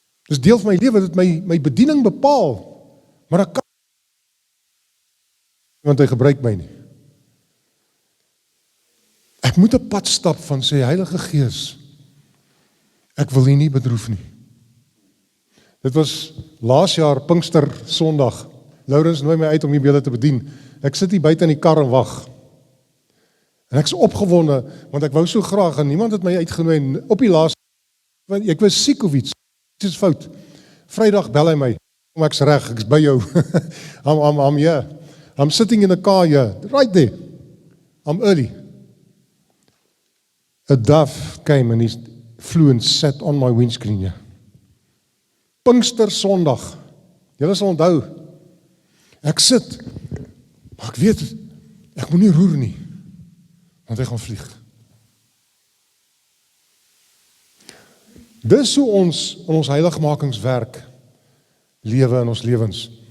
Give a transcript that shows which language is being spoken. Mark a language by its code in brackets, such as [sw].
[af] Dis deel van my lewe, dit my bediening bepaal. Maar ek kan nie, want hy gebruik my nie. Ek moet 'n pad stap van sê, Heilige Gees, ek wil U nie bedroef nie. Dit was laas jaar Pinkster Sondag. Laurens nooi my uit om hier by hulle te bedien. Ek sit hier buite in die kar en wag. En ek is opgewonde, want ek wou so graag, en niemand het my uitgenooi, en op die laaste, want ek was siek of iets. Dit is fout. Vrydag bel hy my, kom ek's reg, ek's by jou. [en] I'm here. I'm sitting in the car here, right there. I'm early. A dove came and he flew and sat on my windscreen here. [af] Pinkster Sondag. Julle sal onthou. Ek sit, maar ek weet, ek moet nie roer nie, want hy gaan vlieg. Dis hoe ons in ons heiligmakingswerk lewe in ons lewens.